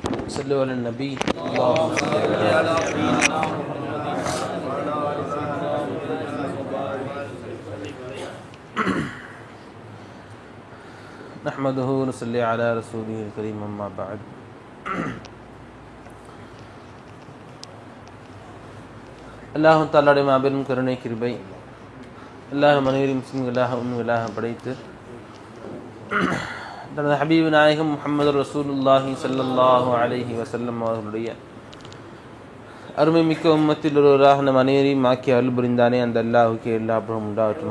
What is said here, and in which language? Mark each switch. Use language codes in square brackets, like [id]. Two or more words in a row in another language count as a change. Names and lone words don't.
[ar] صلوا على النبي اللهم صل على سيدنا نحمده ونصلي على رسوله الكريم أما بعد. [ta] அல்லாஹ் தஆலாவுடைய மாபெரும் கருணை கிருபை அல்லாஹ் மனிதரை முஸ்லிம்களாக உண்மைகளாக படைத்து தனது ஹபீபு நாயகம் முஹம்மது ரசூலுல்லாஹி [ar] صلى الله عليه وسلم [ta] அவர்களுடைய அருமை மிக்க உம்மத்தில் ஒருவராக நம் அனைவரையும் ஆக்கி அருள் புரிந்தானே அந்த அல்லாஹுக்கு எல்லா புகழும் உண்டாகட்டுமா.